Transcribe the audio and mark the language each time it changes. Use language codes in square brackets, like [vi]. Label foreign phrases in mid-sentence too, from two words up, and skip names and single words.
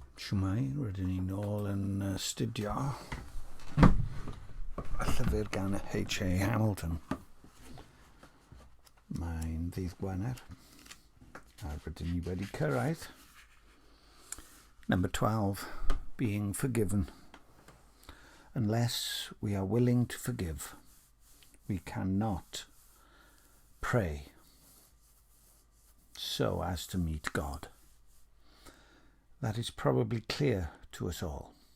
[cy] Shwmai, rydyn ni nôl yn studio y llyfr gan H.A. Hamilton. Mae'n ddydd Gwener a rydyn ni wedi cyrraedd. [en] Number 12, being forgiven. Unless we are willing to forgive, we cannot pray so as to meet God. That is probably clear to us all.